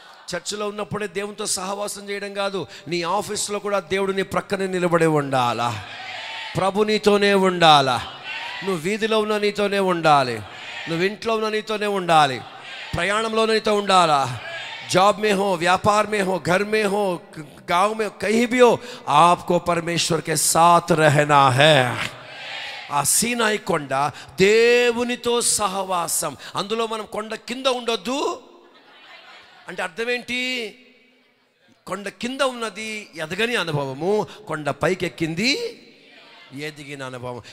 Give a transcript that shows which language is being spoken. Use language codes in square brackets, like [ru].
[te] చర్చిలో ఉన్నప్పుడే దేవునితో సహవాసం చేయడం కాదు, నీ ఆఫీస్లో కూడా దేవుడు నీ ప్రక్కనే నిలబడి ఉండాలా. ప్రభు నీతోనే ఉండాలా. నువ్వు వీధిలో ఉన్న నీతోనే ఉండాలి, నువ్వు ఇంట్లో ఉన్న నీతోనే ఉండాలి, ప్రయాణంలో నీతో ఉండాలా. [hi] जॉब में हो, व्यापार में हो, घर में हो, गांव में, कहीं भी हो, आपको परमेश्वर के साथ रहना है. [te] ఆ సీనాయి కొండ దేవునితో సహవాసం. అందులో మనం కొండ కింద ఉండొద్దు, అంటే అర్థం ఏంటి? కొండ కింద ఉన్నది ఎదగని అనుభవము, కొండ పైకి ఎక్కింది ఎదిగిన అనుభవం.